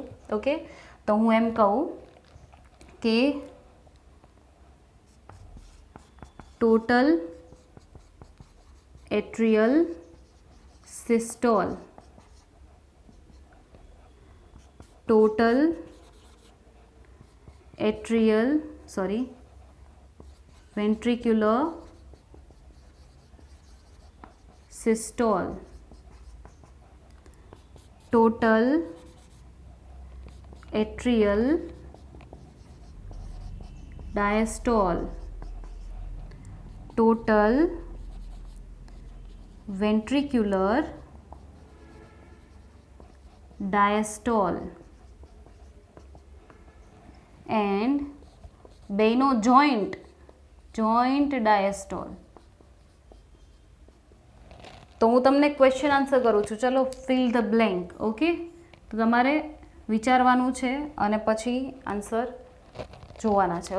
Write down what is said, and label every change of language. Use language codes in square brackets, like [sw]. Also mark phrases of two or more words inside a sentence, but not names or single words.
[gu] ઓકે, તો હું એમ કહું કે [en] total atrial systole, total atrial ventricular systole, total atrial diastole, total ventricular diastole and બેનો joint diastole. [gu] તો હું તમને [en] question answer [gu] કરું છું. [en] ચલો, fill the blank. [gu] ઓકે, તો તમારે વિચારવાનું છે અને પછી આન્સર જોવાના છે.